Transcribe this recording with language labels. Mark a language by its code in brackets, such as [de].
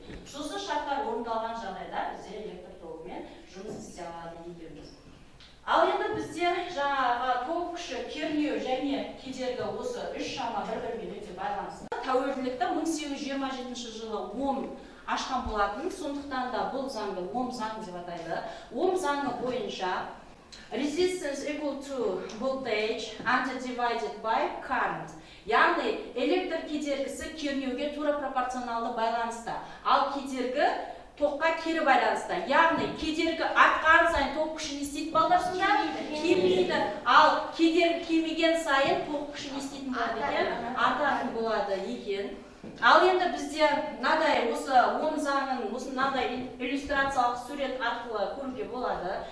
[kk] Осы шарттар орындалған жағдайда бізде электр тогымен жұмыс істей алады екенбіз. Ал енді бізде жаңағы ток күші, кернеу және кедергі осы үш шама бір-бірімен өте байланысты. Тәуелділікті 1827 жылы Ом ашқан болатын, сондықтан да бұл заңды Ом заңы деп атайды. Ом заңы бойынша [en] resistance equal to voltage and divided by current. [kk] Яғни электр кедергісі кернеуге тура пропорционалды байланысты. Ал кедергі тоққа кері байланысты. Яғни кедергі артқан сайын ток күші не істейді балдарсында? Кемейді. Ал кедергі кемеген сайын ток күші не істейтін болады екен? Артатын болады екен. Ал енді бізде мынадай осы Ом заңын мынадай иллюстрациялық сурет арқылы көруге болады.